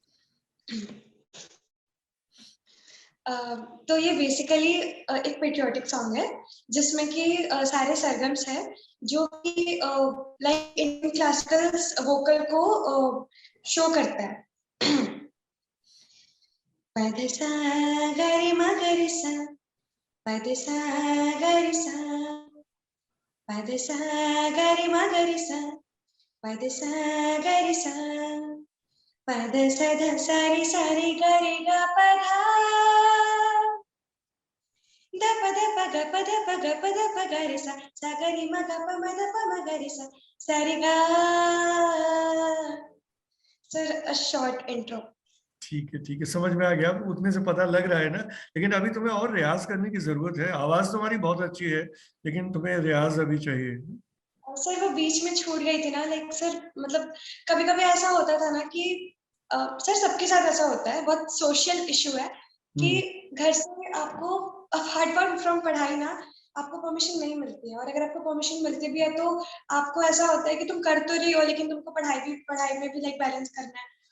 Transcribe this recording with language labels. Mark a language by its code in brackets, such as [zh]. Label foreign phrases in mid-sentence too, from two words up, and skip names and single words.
[hi] तो ये बेसिकली एक [en] patriotic song [hi] है जिसमें कि सारे सरगम्स हैं जो कि लाइक [en] Indian classical vocal [hi] को शो करता है। पदसा गरि म गरि सा, पदसा गरि सा, पदसा गरि म गरि सा, पदसा गरि सा, पद स ध सा रे सा रे ग रे ग प धा, द प ध प ग प ध प ग प ध प ग रे सा, सा ग रि म ग प म ध प म ग रे सा, सा रे ग। [en] sir a short intro. [hi] ठीक है, समझ में आ गया, उतने से पता लग रहा है ना, लेकिन अभी तुम्हें और रियाज करने की जरूरत है। आवाज तुम्हारी बहुत अच्छी है, लेकिन तुम्हें रियाज अभी चाहिए। सर वो बीच में छूट गई थी ना, लाइक सर मतलब कभी कभी ऐसा होता था ना कि सर सबके साथ ऐसा होता है, बहुत [en] social issue [hi] है कि घर से आपको [en] apart from [hi] पढ़ाई ना आपको परमिशन नहीं मिलती है, और अगर आपको परमिशन मिलती भी है तो आपको ऐसा होता है कि तुम कर तो रही हो लेकिन तुमको पढ़ाई में भी [en] like balance [hi] करना है।